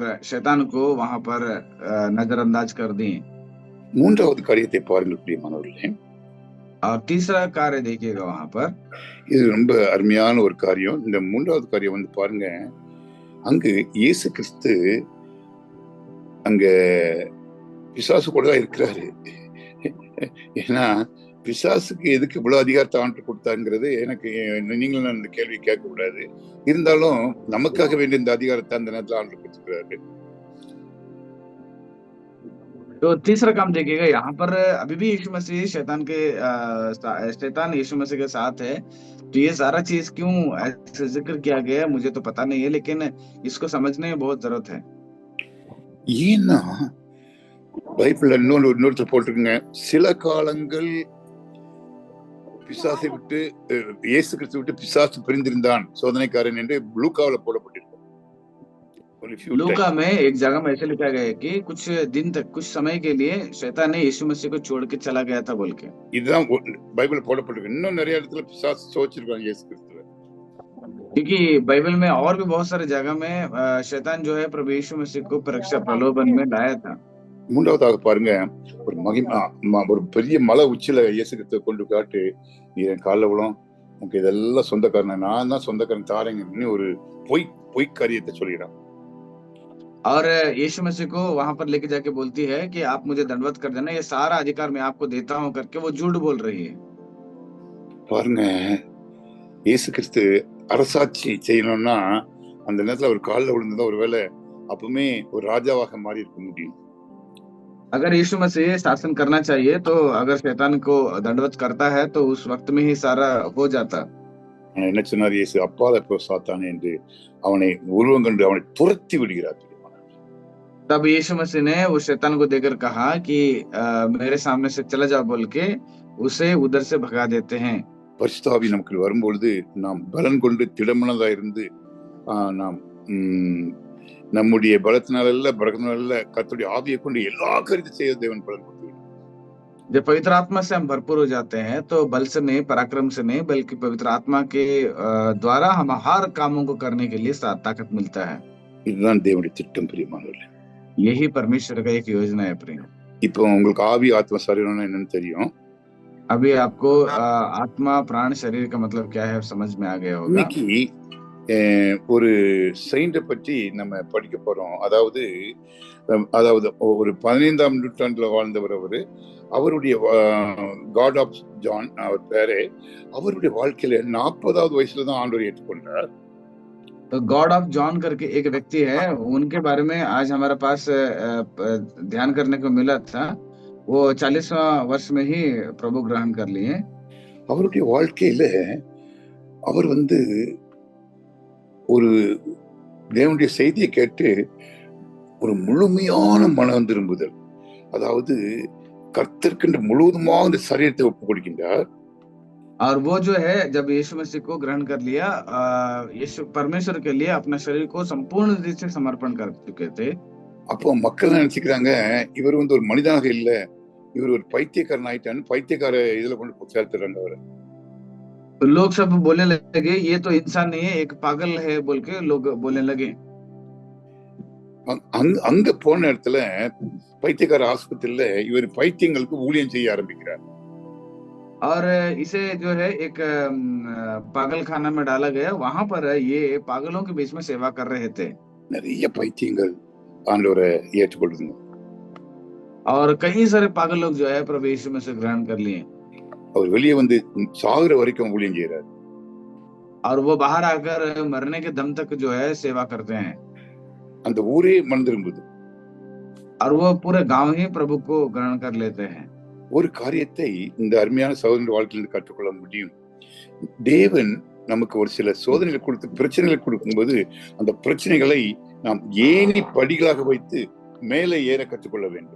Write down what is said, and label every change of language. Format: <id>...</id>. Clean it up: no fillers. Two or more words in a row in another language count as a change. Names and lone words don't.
<hi>शैतान को वहां पर नजरअंदाज कर दिए.</hi> <ta>மூன்றாவது காரியத்தை பாருங்கள் பிரியமானவர்களே.</ta> <hi>और तीसरा कार्य देखिएगा वहां पर,</hi> <ta>இது ரொம்ப அருமையான ஒரு காரியம். இந்த மூன்றாவது காரியம் வந்து பாருங்க, அங்கு இயேசு கிறிஸ்து அங்க பிசாசு கூட தான் இருக்கிறாரு. ஏன்னா பிசாசுக்கு எதுக்கு இவ்வளவு அதிகாரத்தை ஆண்டு கொடுத்தாங்கிறது எனக்கு, நீங்களும் அந்த கேள்வி கேட்க கூடாது. இருந்தாலும் நமக்காக வேண்டிய இந்த அதிகாரத்தை அந்த நேரத்தில் ஆண்டு கொடுத்துருக்கிறாரு.</ta> <hi>तो तीसरा काम देखिएगा यहाँ पर, अभी भी यीशु मसीह शैतान यीशु मसीह के साथ है। तो ये सारा चीज क्यों ऐसे जिक्र किया गया है मुझे तो पता नहीं है, लेकिन इसको समझने में बहुत जरूरत है।</hi> <ta>ஏன்னா பைபிள்ல இன்னொருத்தர் போட்டிருக்குங்க, சில காலங்கள் பிசாசை விட்டு இயேசு கிறிஸ்து விட்டு பிசாசு பிரிந்திருந்தான் சோதனைக்காரன் என்று லூக்காவில் போடப்பட்டிருக்கு.</ta> <hi>लूका में एक जगह में ऐसे लिखा गया है कि कुछ दिन तक, कुछ समय के लिए शैतान ने यीशु मसीह को छोड़ के चला गया था बोल के।</hi> <ta>இதுதான் பைபிள் போடப்பட்டிருக்கு. இன்னும் நிறைய இடத்துல பிசாசு சோதிச்சிருக்காங்க இயேசு கிறிஸ்துவை.</ta> <hi>क्योंकि बाइबल में और भी बहुत सारे जगह में शैतान जो है प्रभु यीशु मसीह को परीक्षा प्रलोभन में लाया था।</hi> <ta>மூன்றாவதாக பாருங்க, ஒரு பெரிய மலை உச்சில இயேசு கிறிஸ்துவை கொண்டு காட்டு, என் காலில் விழும், உங்களுக்கு இதெல்லாம் சொந்தக்காரன், நான் தான் சொந்தக்காரன் தாரேங்கன்னு ஒரு பொய் காரியத்தை சொல்லிடுறான்.</ta> <hi>और यीशु मसीह को वहां पर लेके जाके बोलती है कि आप मुझे दंडवत कर देना, ये सारा अधिकार मैं आपको देता हूं करके वो झूठ बोल रही है।</hi> <ta>பாருங்க, இயேசு கிறிஸ்து அரசாட்சி செய்யணும்னா அந்த நேரத்துல ஒரு காலில் விழுந்ததா ஒருவேளை அப்பவுமே ஒரு ராஜாவாக மாறி இருக்க முடியும்.</ta> <hi>अगर यीशु मसीह शासन करना चाहिए तो अगर शैतान को दंडवत करता है तो उस वक्त में ही सारा हो जाता।</hi> <ta>என்ன சொன்னார் இயேசு? அப்பால போ சாத்தானே என்று அவனை உருவம் கண்டு அவனை துரத்தி விடுகிறார்.</ta> <hi>तब यीशु मसीह ने उस शैतान को देकर कहा कि मेरे सामने से चला जाओ बोल के उसे उधर से भगा देते हैं।</hi> <ta>பரிசுத்த ஆவி நமக்கு வரும்பொழுது நாம் பலன் கொண்டு திடமனதா இருந்து நாம் நம்முடைய பலத்தினால பலத்தினால கர்த்தருடைய ஆவியை கொண்டு எல்லா காரியத்தை செய்ய தேவன் பலன் கொடுத்து,</ta> <hi>जब पवित्र आत्मा से हम भरपूर हो जाते हैं तो बल से नहीं, पराक्रम से नहीं, बल्कि पवित्र आत्मा के द्वारा हम हर कामों को करने के लिए ताकत मिलता है।</hi> <ta>இதுதான் தேவனுடைய திட்டம் பிரியமானவர்களே.</ta> <hi>यही परमेश्वर का एक योजना है प्रेम।</hi> <ta>இப்போ உங்களுக்கு ஆவி ஆத்மா சரீரம்னா என்னன்னு தெரியும்.</ta> <hi>अभी आपको आत्मा प्राण शरीर का मतलब क्या है समझ में आ गया होगा।</hi> <ta>இன்னைக்கு ஒரு செயின்ட பற்றி நம்ம படிக்க போறோம். அதாவது ஒரு 15ஆம் நூற்றாண்டுல வாழ்ந்தவர் அவருடைய காட் ஆஃப் ஜான் அவர் பேரு. அவருடைய வாழ்க்கையில 40வது வயசுல தான் ஆண்டவரை ஏற்றுக்கொண்டார்.</ta> <hi>तो गॉड ऑफ जॉन करके एक व्यक्ति है, उनके बारे में आज हमारे पास ध्यान करने को मिला था। वो 40वां वर्ष में ही प्रभु ग्रहण कर लिए।</hi> <ta>அவருடைய வாழ்க்கையில அவர் ஒரு தேவனுடைய செய்தியை கேட்டு ஒரு முழுமையான மனம் திரும்புதல், அதாவது கர்த்தருக்கு முழுவதுமாக இந்த சரீரத்தை ஒப்பு கொடுக்கின்றார்.</ta> <hi>और वो जो है जब यीशु मसीह को ग्रहण कर लिया, यीशु परमेश्वर के लिए अपना शरीर को संपूर्ण रूप से समर्पण कर चुके थे।</hi> <ta>அப்போ மக்கள் நினைச்சுக்கிறாங்க இவர் ஒரு மனிதனாக இல்ல, இவர் ஒரு பைத்தியக்காரன் ஆயிட்டான்னு பைத்தியக்கார இதுல கொண்டு சேர்த்துறாங்க அவரை।</ta> <hi>तो लोग सब बोलने लगे ये तो इंसान नहीं है, एक पागल है बोल के लोग बोलने लगे।</hi> <ta>அங்க போன இடத்துல பைத்தியக்கார ஆஸ்பத்திரியில இவர் பைத்தியங்களுக்கு ஊழியம் செய்ய ஆரம்பிக்கிறார்।</ta> <hi>और इसे जो है एक पागल खाना में डाला गया, वहां पर ये पागलों के बीच में सेवा कर रहे थे।</hi> <ta>நிறைய பைத்தியங்கள் ஆண்டவரை ஏற்றுக்கொள்ளுங்க</ta> <hi>और कई सारे पागल लोग जो है प्रभु यीशु में से ग्रहण कर लिए।</hi> <ta>அவர் வெளியே சாகுற வரைக்கும் ஊழியம் செய்யறார்।</ta> <hi>और वो बाहर आकर मरने के दम तक जो है सेवा करते हैं।</hi> <ta>அந்த ஊரே மனம் திரும்புது।</ta> <hi>और वो पूरे गांव ही प्रभु को ग्रहण कर लेते हैं।</hi> <ta>ஒரு காரியத்தை இந்த அருமையான சகோதரன் வாழ்க்கையிலிருந்து கற்றுக்கொள்ள முடியும்। தேவன் நமக்கு ஒரு சில சோதனைகளை கொடுத்து பிரச்சனைகளை கொடுக்கும்போது அந்த பிரச்சனைகளை நாம் ஏணி படிகளாக வைத்து மேலே ஏற கற்றுக்கொள்ள வேண்டும்।</ta>